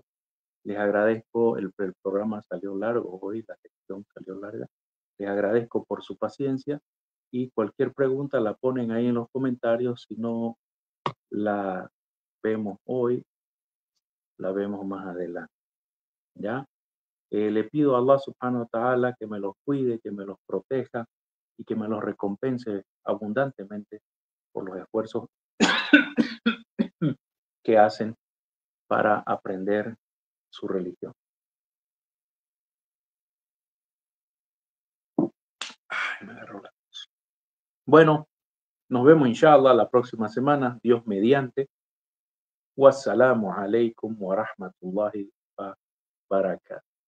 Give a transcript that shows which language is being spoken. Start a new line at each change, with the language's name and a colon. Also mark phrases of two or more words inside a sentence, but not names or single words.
Spanish: Les agradezco, el programa salió largo hoy, la sección salió larga. Les agradezco por su paciencia y cualquier pregunta la ponen ahí en los comentarios. Si no la vemos hoy, la vemos más adelante. ¿Ya? Le pido a
Arabic: الله سبحانه وتعالى
Spanish: que me los cuide, que me los proteja y que me los recompense abundantemente por los esfuerzos que hacen para aprender su religión. Me agarró la tos. Bueno, nos vemos inshallah la próxima semana, Dios mediante.
Arabic: والسلام عليكم ورحمة الله وبركاته.